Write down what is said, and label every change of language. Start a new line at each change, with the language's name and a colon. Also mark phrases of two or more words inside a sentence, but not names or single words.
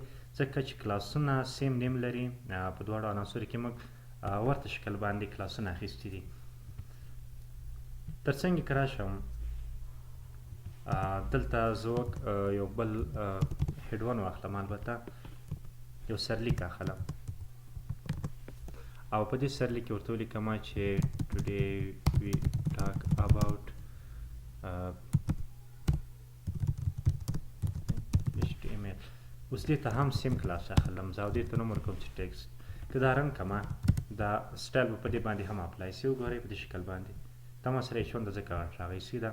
Pashto: ځکه چې کلاسونه
English: same name
Pashto: لري، په دواړو عناصرو کې موږ ورته شکل باندې کلاسونه اخیستي دي. ترڅنګ که راشم دلته زه یو بل
English: head one
Pashto: واخلم، البته یو سرلیک اخلم او په دې سرلیک کې ورته ولیکم چې
English: today we talk about HTML.
Pashto: اوس دې ته هم
English: same class
Pashto: اخلم زه او دې ته نوم ورکوم چې ټیکسټ. که دا رنګ کمه دا سټایل به په دې باندې هم اپلای سي. وګورئ په دې شکل باندې دا ما سره H1 ځکه غټ راغی سیده.